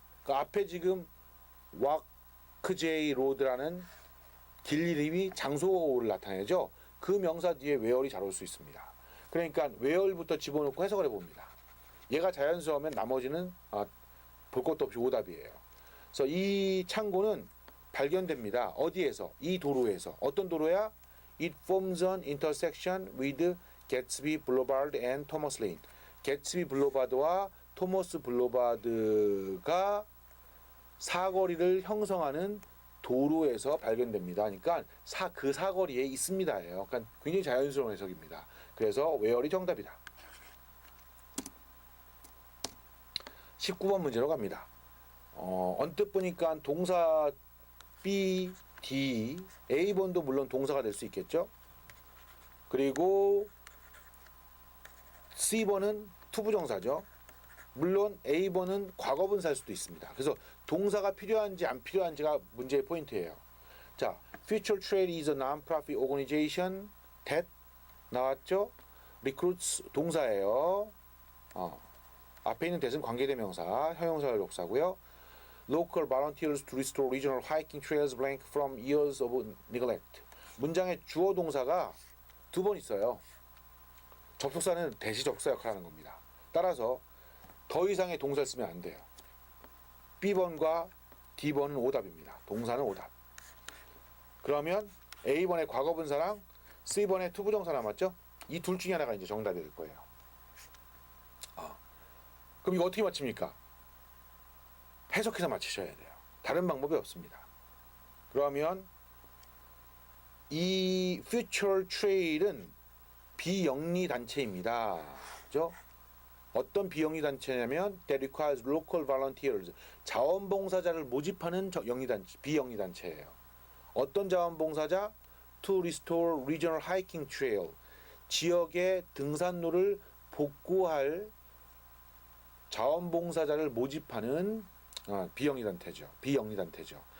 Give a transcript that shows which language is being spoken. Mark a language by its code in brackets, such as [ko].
[ko] 그 앞에 지금 와크제이 로드라는 길 이름이 장소를 나타내죠. 그 명사 뒤에 where이 잘 올 수 있습니다. 그러니까 where부터 집어넣고 해석을 해봅니다. 얘가 자연스러우면 나머지는 볼 것도 없이 오답이에요. 그래서 이 창고는 발견됩니다. 어디에서? 이 도로에서. 어떤 도로야? [en] It forms an intersection with Gatsby Boulevard and Thomas Lane. [ko] 개츠비 블루바드와 토머스 블루바드가 사거리를 형성하는 도로에서 발견됩니다. 그러니까 그 사거리에 있습니다예요. 그러니까 굉장히 자연스러운 해석입니다. 그래서 where이 정답이다. 19번 문제로 갑니다. 언뜻 보니까 동사 B, D, A번도 물론 동사가 될 수 있겠죠. 그리고 C번은 투부정사죠. 물론 A번은 과거분사일 수도 있습니다. 그래서 동사가 필요한지 안 필요한지가 문제의 포인트예요. [en] 자, Future Trade is a non-profit organization that [ko] 나왔죠? Recruits 동사예요. 앞에 있는 that은 관계대명사, 형용사를 역사고요. [en] Local volunteers to restore regional hiking trails blank from years of neglect. [ko] 문장의 주어 동사가 두 번 있어요. 접속사는 대시 접속사 역할을 하는 겁니다. 따라서 더 이상의 동사를 쓰면 안 돼요. B번과 D번은 오답입니다. 동사는 오답. 그러면 A번의 과거분사랑 C번의 투부정사 남았죠? 이 둘 중에 하나가 이제 정답이 될 거예요. 그럼 이거 어떻게 맞춥니까? 해석해서 맞히셔야 돼요. 다른 방법이 없습니다. 그러면 이 Future Trail은 비영리 단체입니다. 그죠? 어떤 비영리 단체냐면 [en] that requires local volunteers. [ko] 자원봉사자를 모집하는 비영리 단체예요. 어떤 자원봉사자? [en] To restore regional hiking trail. [ko] 지역의 등산로를 복구할 자원봉사자를 모집하는 비영리 단태죠. 비영리 단태죠.